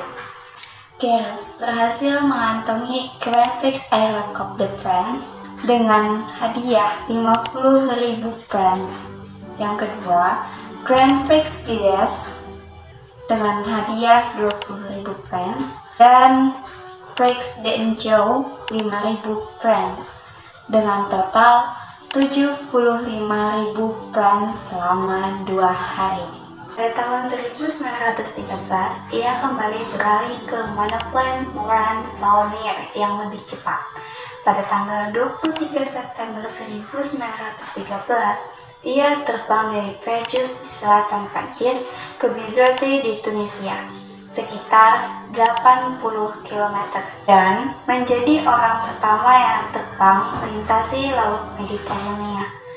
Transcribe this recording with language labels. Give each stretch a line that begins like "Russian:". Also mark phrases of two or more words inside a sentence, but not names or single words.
Indonesian: Garros berhasil mengantongi Grand Prix Iron Coupe de France dengan hadiah 50.000 francs. Yang kedua, Grand Prix Pides dengan hadiah 20.000 francs dan Prix d'Angers 5.000 francs dengan total 75.000 francs selama 2 hari. Pada tahun 1913, ia kembali beralih ke monoplane Oran Saulnier yang lebih cepat. Pada tanggal 23 September 1913, ia terbang dari Fréjus di selatan Prancis ke Bizerte di Tunisia, sekitar 80 km, dan menjadi orang pertama yang terbang melintasi Laut Mediterania.